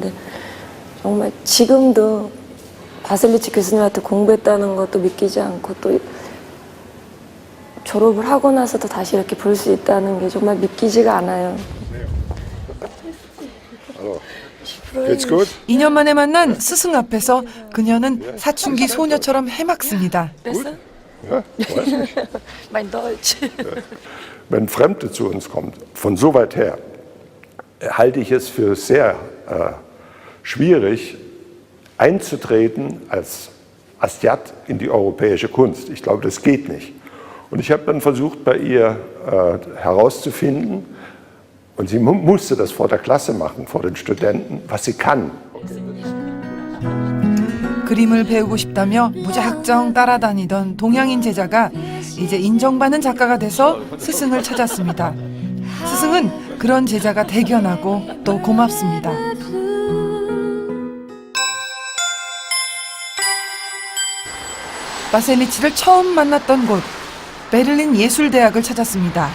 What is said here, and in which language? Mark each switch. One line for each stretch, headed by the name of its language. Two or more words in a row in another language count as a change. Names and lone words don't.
Korean: 근데 정말 지금도 바셀리치 교수님한테 공부했다는 것도 믿기지 않고 또 졸업을 하고 나서도 다시 이렇게 볼 수 있다는 게 정말 믿기지가 않아요. 2년 만에 만난 스승 앞에서 그녀는 사춘기 소녀처럼 해맑습니다.
German: Mein Deutsch. Wenn Fremde zu uns kommen, von so weit her, halte ich es für sehr schwierig, einzutreten als Asiat in die europäische Kunst. Ich glaube, das geht nicht. Und ich habe dann versucht, bei ihr herauszufinden, und sie musste das vor der Klasse machen, vor den Studenten, was sie kann.
Korean: 그림을 배우고 싶다며 무작정 따라다니던 동양인 제자가 이제 인정받는 작가가 돼서 스승을 찾았습니다. 스승은 그런 제자가 대견하고 또 고맙습니다. 바셀리치를 처음 만났던 곳, 베를린 예술대학을 찾았습니다.